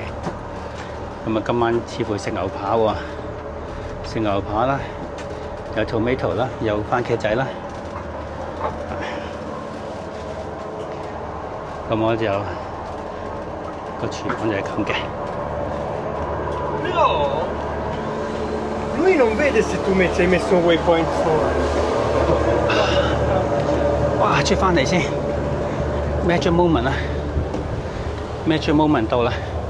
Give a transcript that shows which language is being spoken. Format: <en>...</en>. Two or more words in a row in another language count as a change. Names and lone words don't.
<yue>咁今晚似乎食牛扒喎，食牛扒啦，有 tomato 啦，有番茄仔啦。咁我就個廚房就係咁嘅。</yue> <it>No! Lui non vede se tu sei messo un waypoint fuori.</it> <yue>哇！出翻嚟先 ，</yue> <en>Magic Moment</en> <yue>啦 ，</yue> <en>Magic Moment</en> <yue>到啦。</yue>